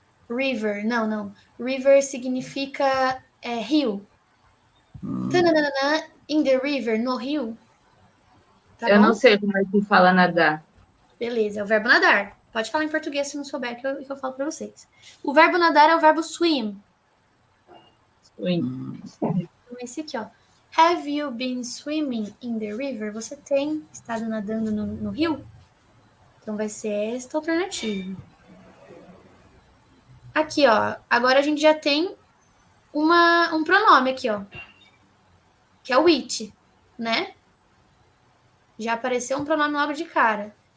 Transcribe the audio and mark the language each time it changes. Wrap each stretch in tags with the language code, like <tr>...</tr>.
<pt>River. Não. River significa rio. Tananana,</pt> <en>in the river,</en> <pt>no rio. Tá Eu bom? não sei como é que fala nadar. Beleza, é o verbo nadar. Pode falar em português se não souber que eu falo pra vocês. O verbo nadar é o verbo swim. Então, esse aqui, ó.</pt> <en>Have you been swimming in the river?</en> <pt>Você tem estado nadando no rio? Então, vai ser esta alternativa. Aqui, ó. Agora a gente já tem um pronome aqui, ó. Que é o it, né? Já apareceu um pronome logo de cara.</pt>